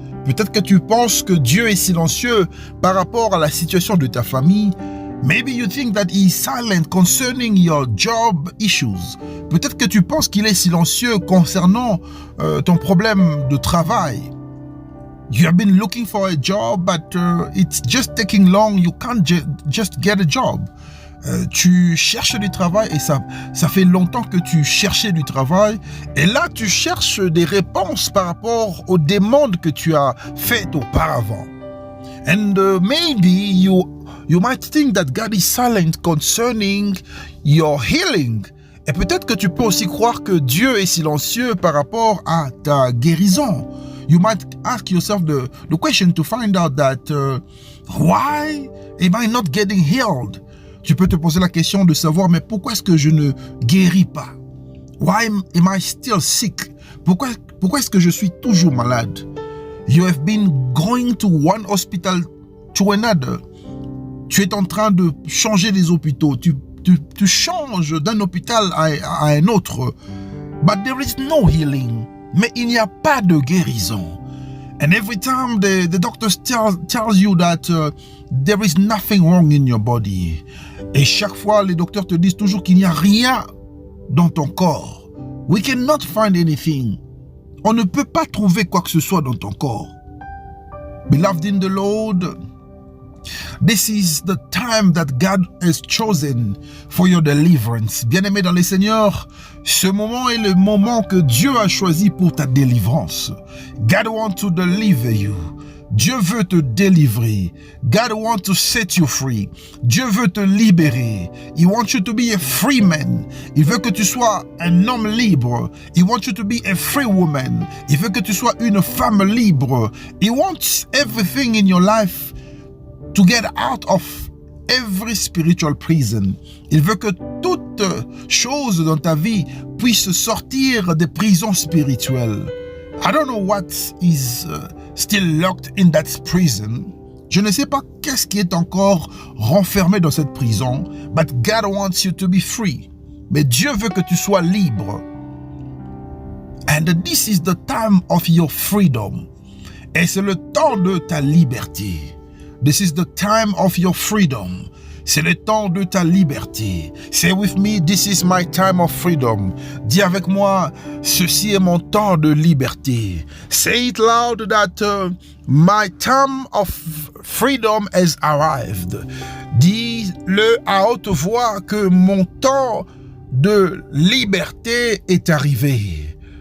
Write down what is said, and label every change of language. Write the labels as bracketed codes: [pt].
[fr] Peut-être que tu penses que Dieu est silencieux par rapport à la situation de ta famille. [en] Maybe you think that he is silent concerning your job issues. [fr] Peut-être que tu penses qu'il est silencieux concernant ton problème de travail. [en] You have been looking for a job, but it's just taking long. You can't just get a job. [fr] Tu cherches du travail et ça fait longtemps que tu cherchais du travail. Et là, tu cherches des réponses par rapport aux demandes que tu as faites auparavant. [en] And maybe you might think that God is silent concerning your healing. [fr] Et peut-être que tu peux aussi croire que Dieu est silencieux par rapport à ta guérison. [en] You might ask yourself the question to find out that why am I not getting healed? [fr] Tu peux te poser la question de savoir, mais pourquoi est-ce que je ne guéris pas? [en] Why am I still sick? [fr] Pourquoi est-ce que je suis toujours malade? [en] You have been going to one hospital to another. [fr] Tu es en train de changer les hôpitaux. Tu changes d'un hôpital à un autre. [en] But there is no healing. [fr] Mais il n'y a pas de guérison. [en] And every time the doctors tells you that there is nothing wrong in your body. [fr] Et chaque fois, les docteurs te disent toujours qu'il n'y a rien dans ton corps. [en] We cannot find anything. [fr] On ne peut pas trouver quoi que ce soit dans ton corps. [en] Beloved in the Lord, this is the time that God has chosen for your deliverance. [fr] Bien-aimé dans le Seigneur, ce moment est le moment que Dieu a choisi pour ta délivrance. [en] God wants to deliver you. [fr] Dieu veut te délivrer. [en] God wants to set you free. [fr] Dieu veut te libérer. [en] He wants you to be a free man. [fr] Il veut que tu sois un homme libre. [en] He wants you to be a free woman. [fr] Il veut que tu sois une femme libre. [en] He wants everything in your life to get out of every spiritual prison. [fr] Il veut que toute chose dans ta vie puisse sortir des prisons spirituelles. [en] I don't know what is still locked in that prison. [fr] Je ne sais pas qu'est-ce qui est encore renfermé dans cette prison. [en] But God wants you to be free. [fr] Mais Dieu veut que tu sois libre. [en] And this is the time of your freedom. [fr] Et c'est le temps de ta liberté. [en] This is the time of your freedom. [fr] C'est le temps de ta liberté. [en] Say with me, this is my time of freedom. [fr] Dis avec moi, ceci est mon temps de liberté. [en] Say it loud that my time of freedom has arrived. [fr] Dis-le à haute voix que mon temps de liberté est arrivé.